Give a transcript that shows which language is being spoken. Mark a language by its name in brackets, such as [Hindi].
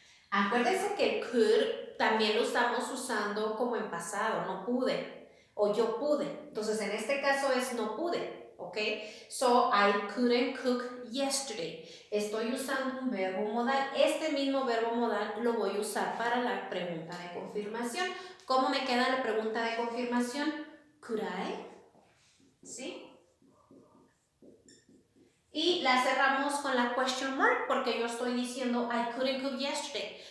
[Spanish] Acuérdense que el could también lo estamos usando como en pasado, no pude o yo pude. Entonces en este caso es no pude, ¿ok? [English] So I couldn't cook yesterday. [Spanish] Estoy usando un verbo modal. Este mismo verbo modal lo voy a usar para la pregunta de confirmación. ¿Cómo me queda la pregunta de confirmación? [English] Could I? [Spanish] ¿Sí? Y la cerramos con la question mark porque yo estoy diciendo [English] I couldn't cook yesterday.